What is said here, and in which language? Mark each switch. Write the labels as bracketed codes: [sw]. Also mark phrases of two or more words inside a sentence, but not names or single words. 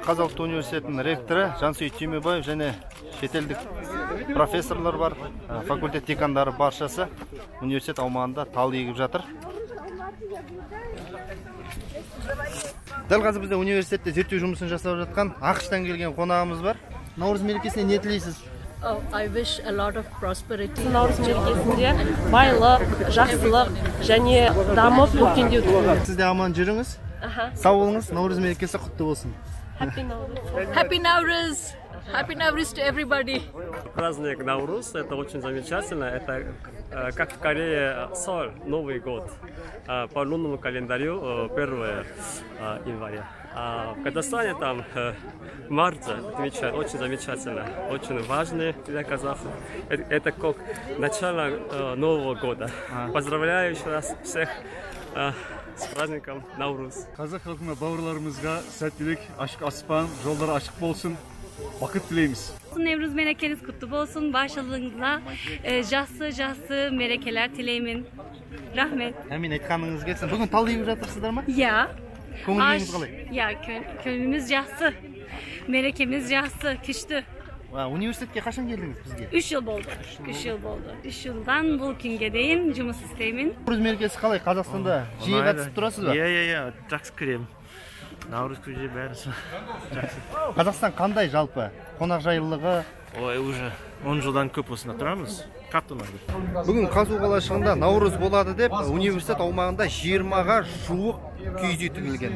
[kk] Қазақ ұлттық университетінің ректоры Жансейіт Түймебаев және шетелдік профессорлар бар, факультет декандары баршасы университет аумағында тал егіп жатыр. Дәл қазір бізде университетте зерттеу жұмысын жасап жатқан ақш-тан келген қонағымыз бар. Наурыз мерекесіне не тілейсіз? [en] I wish a lot of prosperity. [kk] Наурыз мерекесінде байлық, жақсылық және дамып өркендеу тілеймін. Сіз де аман жүріңіз. Сау болыңыз, Наурыз мерекесі құтты болсын. [en] Happy Nauruz. Happy Nauruz. Happy Nauruz to everybody. [ru] Праздник Наурuz это очень замечательно. Это как в Корее Соль, Новый год. По лунному календарю 1 января. А в Казахстане там март отмечают, очень замечательно, очень важный для казахов. Это как начало Нового года. Поздравляю еще раз всех с праздником Наурuz. [kk] Қазақ халқына, бауырларымызға сәттілік, ашық аспан, жолдар ашық болсын. Бақыт тілейміз. [tr] Nevruz merekeniz kutlu olsun. [kk] Başarılarınızla жақсы merekeler тілеймін. Rahmet. Әмин, айтқаныңыз келсін. Бүгін тал егіп жатырсыздар ма? Ya. Көңіліңіз қалай? Ya, köyümüz жақсы. Merekemiz жақсы, күшті. Университетке қашан келдіңіз бізге? [tr] 3 yıl oldu. 3 yıl oldu. 3 yıldan [kk] бұл күнге дейін жұмыс істеймін. Наурыз мерекесі қалай? Қазақстанда жиі қатысып тұрасыз ба? Иә, жақсы көремін. Наурыз көже бәрі жақсы. Қазақстан қандай жалпы? Қонақжайлылығы? Ой, уже 10 жылдан көп осында тұрамыз. Қатты ұнайды. Бүгін Қазу қалашығында Наурыз болады деп, университет аумағында 20-ға жуық киіз үй тігілген.